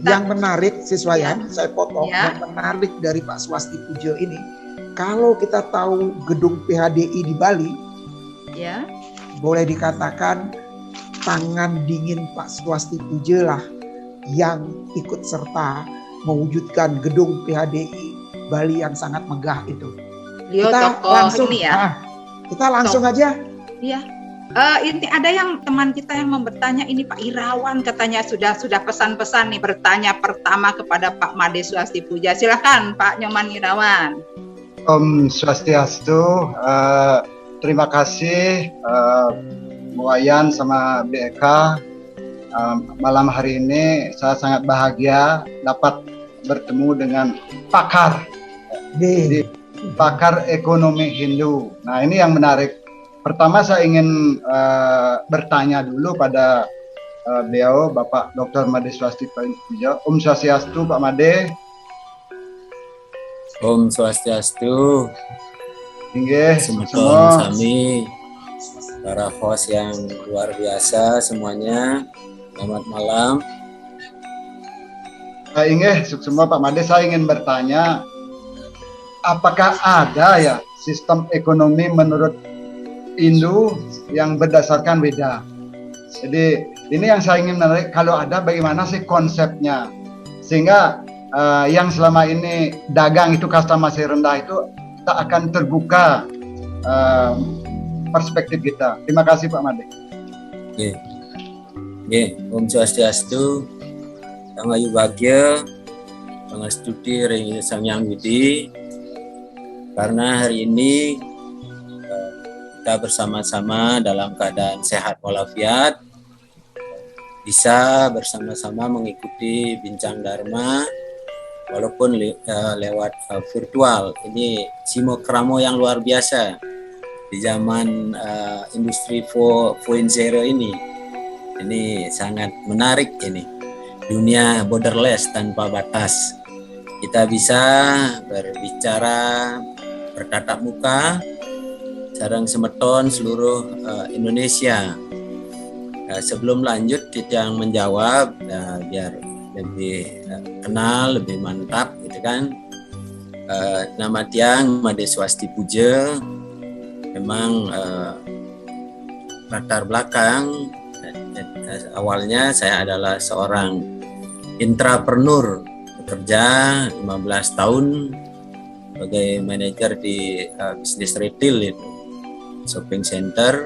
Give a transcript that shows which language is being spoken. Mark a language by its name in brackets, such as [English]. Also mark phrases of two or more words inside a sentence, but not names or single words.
[Indonesian] yang menarik siswayan, saya potong, yang menarik dari Pak Swastipuja ini, kalau kita tahu gedung PHDI di Bali, boleh dikatakan tangan dingin Pak Swastipuja lah yang ikut serta mewujudkan gedung PHDI Bali yang sangat megah itu. Kita langsung ini ya. Kita langsung aja. Iya. Ini ada yang teman kita yang bertanya, ini Pak Irawan katanya sudah pesan-pesan nih bertanya pertama kepada Pak Made Swastipuja. Silakan Pak Nyoman Irawan. [Balinese] Om Swastiastu, [Indonesian] terima kasih Wayan sama BEK. Malam hari ini saya sangat bahagia dapat bertemu dengan pakar ekonomi Hindu. Nah, ini yang menarik. Pertama saya ingin bertanya dulu pada beliau Bapak Dr. Made Swastipuja. [Balinese] Om Swastiastu [Indonesian] Pak Made. [Balinese] Om Swastiastu. [Indonesian] Inggih, semua sami para host yang luar biasa semuanya. Selamat malam. Inggih, semua Pak Made, saya ingin bertanya, apakah ada ya sistem ekonomi menurut Hindu yang berdasarkan Weda? Jadi ini yang saya ingin menarik, kalau ada bagaimana sih konsepnya sehingga yang selama ini dagang itu kasta masih rendah itu tak akan terbuka perspektif kita. Terima kasih Pak Made. [Balinese] Om Swastiastu, Tangayu Bagya, Pangastudi Ring Sang Hyang Widi. [Indonesian] Karena hari ini kita bersama-sama dalam keadaan sehat walafiat, bisa bersama-sama mengikuti Bincang Dharma walaupun lewat virtual. Ini simokramo yang luar biasa di zaman industri 4.0 ini. Ini sangat menarik ini. Dunia borderless tanpa batas. Kita bisa berbicara bertatap muka [Balinese] sareng semeton [Indonesian] seluruh Indonesia. Sebelum lanjut kita yang menjawab biar lebih kenal, lebih mantap gitu kan. [Balinese] Nama tiang [Indonesian] Made Swastipuja. Memang latar belakang awalnya saya adalah seorang intrapreneur, bekerja 15 tahun sebagai manajer di bisnis retail itu, [English] shopping center.